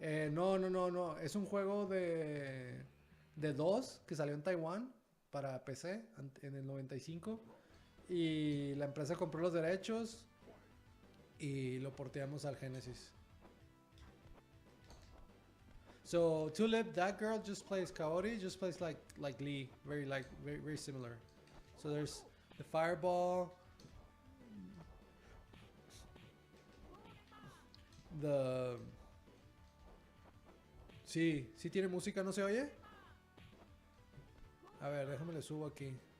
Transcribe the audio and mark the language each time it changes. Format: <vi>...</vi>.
<es>No. Es un juego de 2 que salió en Taiwán para PC en el 95. Y la empresa compró los derechos y lo porteamos al Genesis.</es> <en>So Tulip, that girl just plays Kaori, just plays like Lee, very similar. So there's the fireball,</en> <es>sí tiene música, ¿no se oye? A ver, déjame le subo aquí.</es>